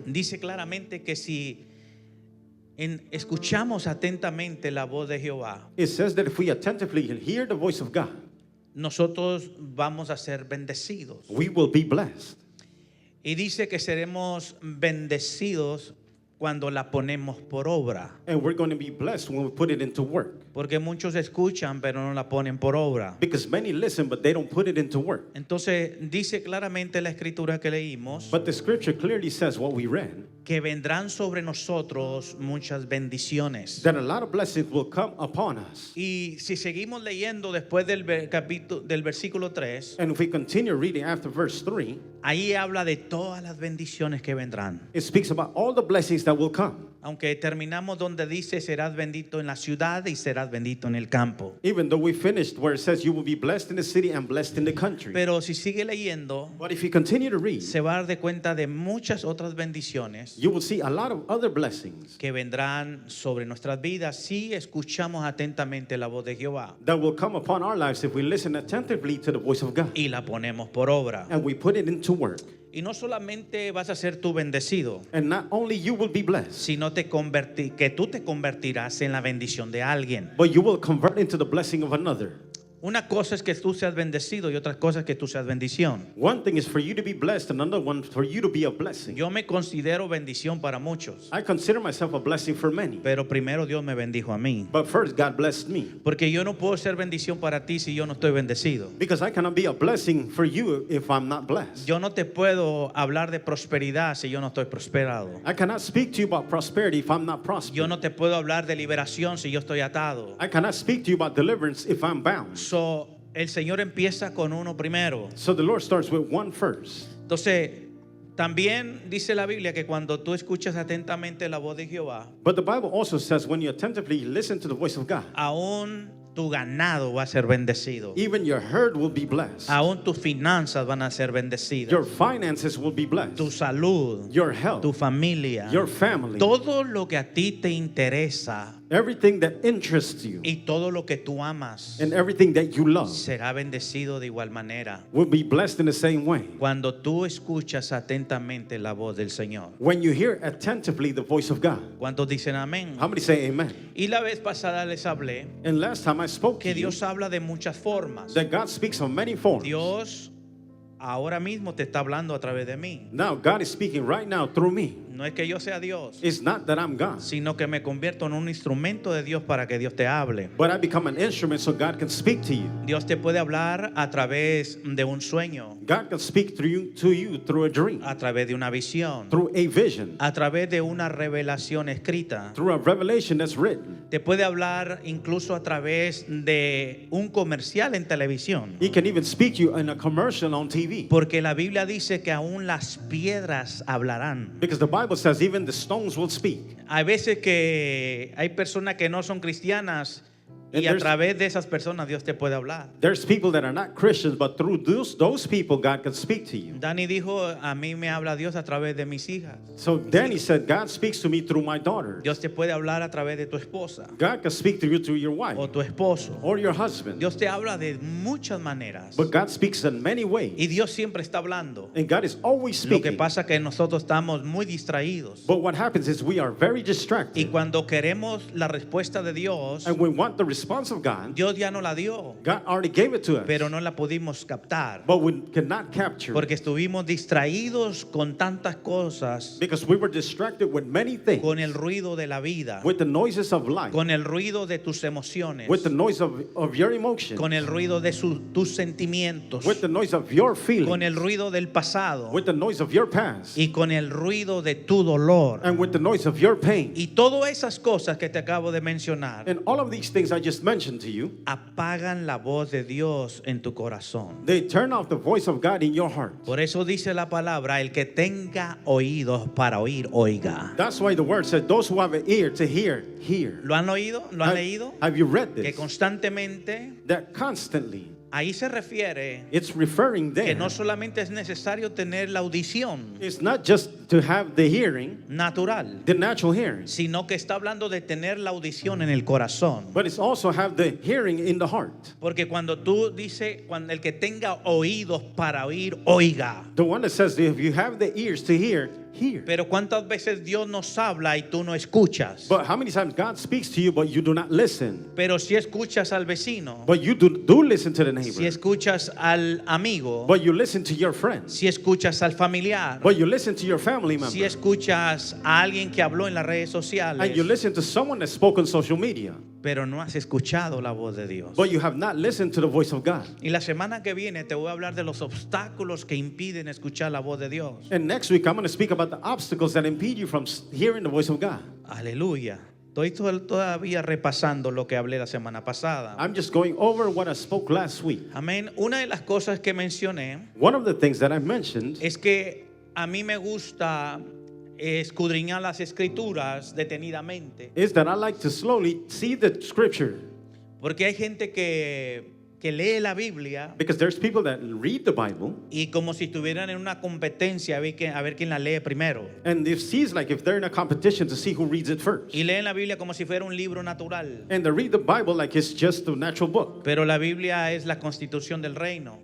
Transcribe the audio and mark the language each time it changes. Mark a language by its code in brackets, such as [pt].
[es] dice claramente que si escuchamos atentamente la voz de Jehová, [en] it says that if we attentively hear the voice of God, [es] nosotros vamos a ser bendecidos. [en] we will be blessed. [es] Y dice que seremos bendecidos cuando la ponemos por obra. [en] And we're going to be blessed when we put it into work. [es] Porque muchos escuchan pero no la ponen por obra. [en] Because many listen, but they don't put it into work. [es] Entonces dice claramente la escritura que leímos [en] But the scripture clearly says what we read, [es] que vendrán sobre nosotros muchas bendiciones. [en] that a lot of blessings will come upon us. [es] Y si seguimos leyendo después del versículo 3, [en] And if we continue reading after verse 3, [es] ahí habla de todas las bendiciones que vendrán. [en] it speaks about all the blessings that will come. [es] Aunque terminamos donde dice serás bendito en la ciudad y serás bendito en el campo. [en] Even though we finished where it says you will be blessed in the city and blessed in the country. [es] Pero si sigue leyendo, [en] But if you continue to read, [es] se va a dar de cuenta de muchas otras bendiciones [en] you will see a lot of other blessings [es] que vendrán sobre nuestras vidas si escuchamos atentamente la voz de Jehová [en] that will come upon our lives if we listen attentively to the voice of God [es] y la ponemos por obra. [en] and we put it into work. [es] Y no solamente vas a ser tú bendecido, [en] And not only you will be blessed, [es] sino que tú te convertirás en la bendición de alguien. [en] but you will convert into the blessing of another. [es] Una cosa es que tú seas bendecido y otra cosa es que tú seas bendición. [en] One thing is for you to be blessed, and another one for you to be a blessing. [es] Yo me considero bendición para muchos, [en] I consider myself a blessing for many. [es] pero primero Dios me bendijo a mí. [en] But first, God blessed me. [es] Porque yo no puedo ser bendición para ti si yo no estoy bendecido. [en] Because I cannot be a blessing for you if I'm not blessed. [es] Yo no te puedo hablar de prosperidad si yo no estoy prosperado. [en] I cannot speak to you about prosperity if I'm not prosperous. [es] Yo no te puedo hablar de liberación si yo estoy atado. [en] I cannot speak to you about deliverance if I'm bound. [es] So, el Señor empieza con uno primero. [en] So the Lord starts with one first. [es] Entonces, también dice la Biblia que cuando tú escuchas atentamente la voz de Jehová, [en] But the Bible also says when you attentively listen to the voice of God, [es] aún tu ganado va a ser bendecido. [en] even your herd will be blessed. [es] Aún tus finanzas van a ser bendecidas. [en] Your finances will be blessed. [es] Tu salud, [en] Your health, [es] tu familia, [en] your family, [es] todo lo que a ti te interesa [en] everything that interests you, [es] y todo lo que tú amas [en] and everything that you love [es] será bendecido de igual manera. [en] will be blessed in the same way. [es] Cuando tú escuchas atentamente la voz del Señor. [en] When you hear attentively the voice of God. [es] ¿Cuántos dicen amén? [en] How many say amen? [es] Y la vez pasada les hablé [en] And last time I spoke to [es] que [en] you [es] Dios habla de muchas formas. [en] that God speaks on many forms. [es] Dios ahora mismo te está hablando a través de mí. [en] Now God is speaking right now through me. [es] No es que yo sea Dios, [en] It's not that I'm God, [es] sino que me convierto en un instrumento de Dios para que Dios te hable. [en] but I become an instrument so God can speak to you. [es] Dios te puede hablar a través de un sueño, [en] God can speak to you through a dream, [es] a través de una visión, [en] through a vision, [es] a través de una revelación escrita. [en] through a revelation that's written. [es] Te puede hablar incluso a través de un comercial en televisión. [en] He can even speak to you in a commercial on TV. [es] Porque la Biblia dice que aún las piedras hablarán. [en] Because the Bible says even the stones will speak. [es] Hay veces que hay personas que no son cristianas y [en] And [es] a [en] there's- [es] través de esas personas Dios te puede hablar. [en] There's people that are not Christians, but through those people, God can speak to you. [es] Dani dijo, a mí me habla Dios a través de mis hijas. [en] So Danny said, God speaks to me through my daughter. [es] Dios te puede hablar a través de tu esposa [en] God can speak to you through your wife [es] o tu esposo. [en] or your husband. [es] Dios te habla de muchas maneras. [en] But God speaks in many ways. [es] Y Dios siempre está hablando. [en] And God is always [es] Lo que [en] speaking. [es] pasa es que nosotros estamos muy distraídos. [en] But what happens is we are very [es] Y [en] distracted. [es] cuando queremos la respuesta de Dios, [en] And we want the response of God. [es] Dios ya no la dio, [en] God already gave it to us. [es] pero no la pudimos captar. [en] But we cannot capture it. [es] Porque estuvimos distraídos con tantas cosas, [en] Because we were distracted with many things. [es] con el ruido de la vida, [en] With the noises of life. [es] con el ruido de tus emociones, [en] With the noise of your emotions. [es] con el ruido de tus sentimientos, [en] With the noise of your feelings. [es] con el ruido del pasado [en] With the noise of your past. [es] y con el ruido de tu dolor. [en] And with the noise of your pain. [es] Y todas esas cosas que te acabo de mencionar [en] And all of these things I just mentioned to you, [es] apagan la voz de Dios en tu corazón. [en] they turn off the voice of God in your heart. [es] Por eso dice la palabra, el que tenga oídos para oír, oiga. [en] That's why the word said, those who have an ear to hear, hear. [es] ¿Lo han oído? ¿Lo han leído? [en] Have you read [es] Que [en] this? [es] constantemente, [en] That constantly, [es] ahí se refiere [en] it's referring [es] que [en] there. [es] no solamente es necesario tener la audición [en] It's not just to have the hearing, [es] natural, [en] the natural hearing, [es] sino que está hablando de tener la audición en el corazón. [en] but it's also have the hearing in the heart. [es] Porque cuando tú dices, cuando el que tenga oídos para oír, oiga. [en] The one that says if you have the ears to hear, hear. [es] Pero cuántas veces Dios nos habla y tú no escuchas. [en] But how many times God speaks to you, but you do not listen? [es] Pero si escuchas al vecino, [en] But you do listen to the [es] si [en] neighbor. [es] escuchas al amigo, [en] But you listen to your friends. [es] si escuchas al familiar, [en] But you listen to your family member. [es] si escuchas a alguien que habló en las redes [en] And [es] sociales, [en] you listen to someone that spoke on social media. [es] pero no has escuchado la voz de Dios. [en] But you have not listened to the voice of God. [es] Y la semana que viene te voy a hablar de los obstáculos que impiden escuchar la voz de Dios. [en] And next week, I'm going to speak about the obstacles that impede you from hearing the voice of God. [es] Aleluya. Estoy todavía repasando lo que hablé la semana pasada. [en] I'm just going over what I spoke last week. [es] Amén. Una de las cosas que mencioné [en] One of the things that I mentioned [es] es que a mí me gusta escudriñar las escrituras detenidamente. [en] is that I like to slowly see the scripture. [es] Porque hay gente que lee la Biblia [en] Because there's people that read the Bible [es] y como si estuvieran en una competencia a ver quién la lee primero. [en] and it sees like if they're in a competition to see who reads it first. [es] Y leen la Biblia como si fuera un libro natural. [en] And they read the Bible like it's just a natural book. [es] Pero la Biblia es la constitución del reino.